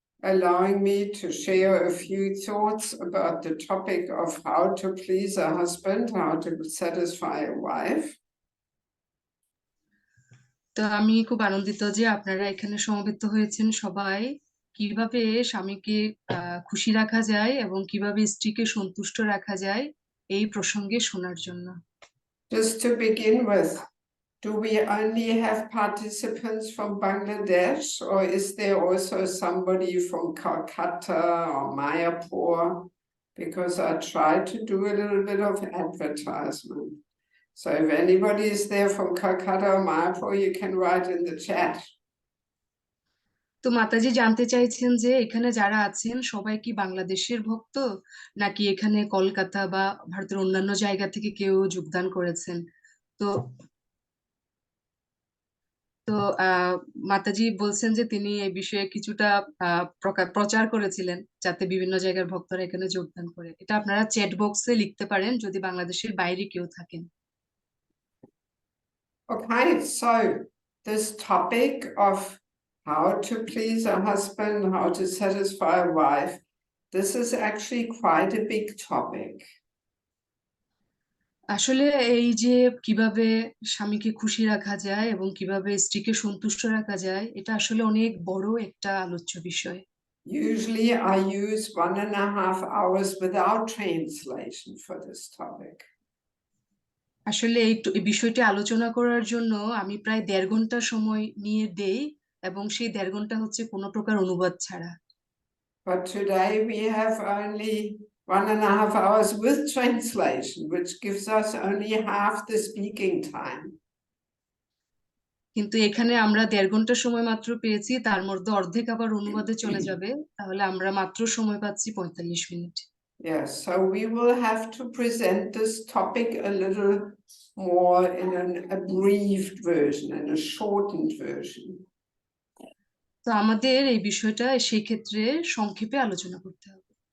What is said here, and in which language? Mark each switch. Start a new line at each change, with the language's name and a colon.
English: allowing me to share a few thoughts about the topic of how to please a husband, how to satisfy a wife.
Bangla: তো আমি খুব আনন্দিত যে আপনারা এখানে সমবেত হয়েছেন সবাই, কিভাবে স্বামীকে খুশি রাখা যায় এবং কিভাবে স্ত্রীকে সন্তুষ্ট রাখা যায় এই প্রসঙ্গে শোনার জন্য।
English: Just to begin with, do we only have participants from Bangladesh, or is there also somebody from Calcutta or Mayapur? Because I try to do a little bit of advertisement. So if anybody is there from Calcutta or Mayapur, you can write in the chat.
Bangla: তো মাতাজি জানতে চাইছেন যে এখানে যারা আছেন সবাই কি বাংলাদেশের ভক্ত, নাকি এখানে কলকাতা বা ভারতের অন্যান্য জায়গা থেকে কেউ যোগদান করেছেন। তো তো মাতাজি বলছেন যে তিনি এই বিষয়ে কিছুটা প্রচার করেছিলেন যাতে বিভিন্ন জায়গার ভক্তরা এখানে যোগদান করে। এটা আপনারা চ্যাট বক্সে লিখতে পারেন যদি বাংলাদেশের বাইরে কেউ থাকেন।
English: Okay, so this topic of how to please a husband, how to satisfy a wife, this is actually quite a big topic.
Bangla: আসলে এই যে কিভাবে স্বামীকে খুশি রাখা যায় এবং কিভাবে স্ত্রীকে সন্তুষ্ট রাখা যায়, এটা আসলে অনেক বড় একটা আলোচ্য বিষয়।
English: Usually I use 1.5 hours without translation for this topic.
Bangla: আসলে এই বিষয়টি আলোচনা করার জন্য আমি প্রায় 1.5 ঘন্টা সময় নিয়ে দেই, এবং সেই 1.5 ঘন্টা হচ্ছে কোনো প্রকার অনুবাদ ছাড়া।
English: But today we have only 1.5 hours with translation, which gives us only half the speaking time.
Bangla: কিন্তু এখানে আমরা 1.5 ঘন্টা সময় মাত্র পেয়েছি, তার মধ্যে অর্ধেক আবার অনুবাদে চলে যাবে, তাহলে আমরা মাত্র সময় পাচ্ছি 45 minute.
English: Yes, so we will have to present this topic a little more in an abbreviated version, in a shortened version.
Bangla: তো আমাদের এই বিষয়টা সেই ক্ষেত্রে সংক্ষেপে আলোচনা করতে হবে।